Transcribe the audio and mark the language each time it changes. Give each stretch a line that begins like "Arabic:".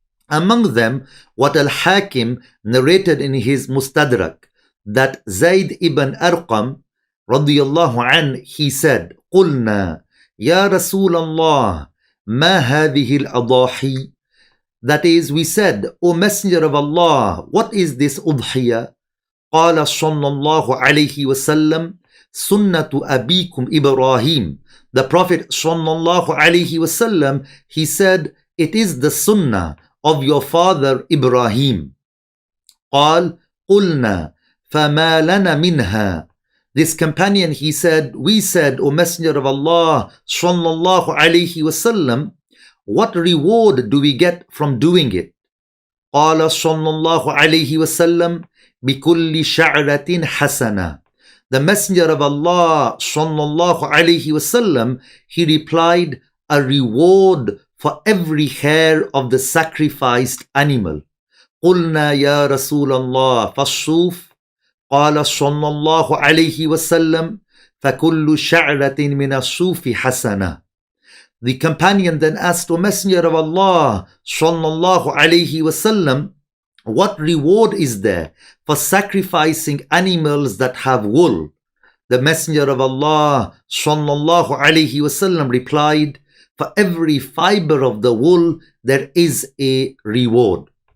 English: Among them, what Al-Hakim narrated in his Mustadrak, that Zayd ibn Arqam radiyallahu an, he said,
Arabic: قُلْنَا يَا رَسُولَ اللَّهِ مَا هَذِهِ الْأَضَاحِي.
English: That is, we said, O Messenger of Allah, what is this Udhiyah?
Arabic: قال صلى الله عليه وسلم سنة أبيكم إبراهيم.
English: The Prophet sallallahu alaihi wasallam, he said, it is the sunnah of your father Ibrahim.
Arabic: قال قلنا فما لنا منها.
English: This companion, he said, we said, O Messenger of Allah sallallahu alaihi wasallam, what reward do we get from doing it?
Arabic: قال صلى الله عليه وسلم بكل شعرة حسنة.
English: The Messenger of Allah sallallahu alaihi wasallam, he replied, a reward for every hair of the sacrificed animal.
Arabic: قلنا يا رسول الله فالصوف. قال صلى الله عليه وسلم فكل شعرة من الصوف حسنة.
English: The companion then asked, O Messenger of Allah sallallahu alaihi wasallam, what reward is there for sacrificing animals that have wool? The Messenger of Allah sallallahu alaihi wasallam replied, for every fiber of the wool there is a reward.